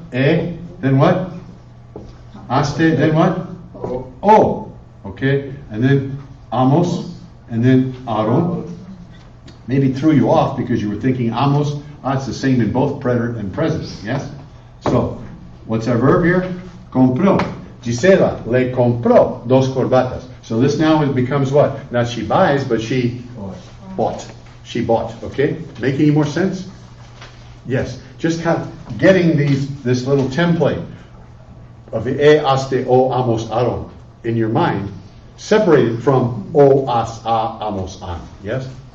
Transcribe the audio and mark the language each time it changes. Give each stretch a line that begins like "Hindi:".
English: Then what? Aste, then what? O. Okay? And then amos, and then aro. Maybe threw you off because you were thinking amos. It's the same in both preterite and present, yes? So, what's our verb here? Compró.
Spanish: Gisela le compró dos corbatas.
English: So this now becomes what? Not she buys, but she bought. She bought, okay? Make any more sense? Yes. Just getting this little template of the haste, o, amos, aron in your mind, separated from o, as, a, amos, an. Yes?